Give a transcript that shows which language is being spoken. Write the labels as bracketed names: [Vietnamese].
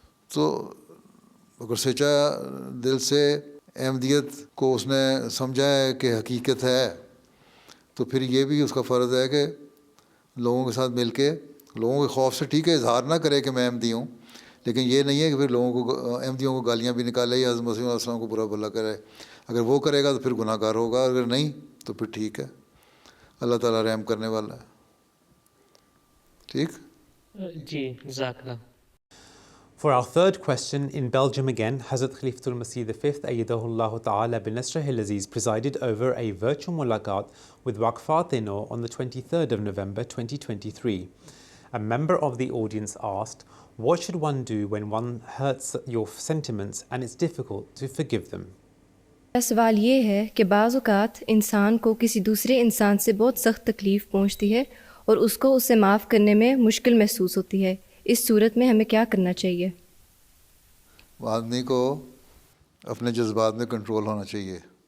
[Urdu] تو اگر سچا دل سے احمدیت کو اس نے سمجھا ہے کہ حقیقت ہے, تو پھر یہ بھی اس کا فرض ہے کہ لوگوں کے ساتھ مل کے لوگوں کے خوف سے ٹھیک ہے اظہار نہ کرے کہ میں احمدی ہوں, لیکن یہ نہیں ہے کہ پھر لوگوں کو احمدیوں کو گالیاں بھی نکالے یا حضرت مسیح علیہ السلام کو برا بھلا کرے. اگر وہ کرے گا تو پھر گناہ گار ہوگا, اگر نہیں تو پھر ٹھیک ہے, اللہ تعالیٰ رحم کرنے والا ہے. ٹھیک. جی جزاک اللہ. [English] For our third question, in Belgium again, Hazrat Khalifatul Masih V Ayyadahullah Ta'ala bin Nasrihil Aziz presided over a virtual mulaqat with Waqfat-e-No on the 23rd of November 2023. A member of the audience asked, what should one do when one hurts your sentiments and it's difficult to forgive them? [Urdu] سوال یہ ہے کہ بعض اوقات انسان کو کسی دوسرے انسان سے بہت سخت تکلیف پہنچتی ہے اور اس کو اسے معاف کرنے میں مشکل محسوس ہوتی ہے. اس صورت میں ہمیں کیا کرنا چاہیے؟ آدمی کو اپنے جذبات میں کنٹرول ہونا چاہیے.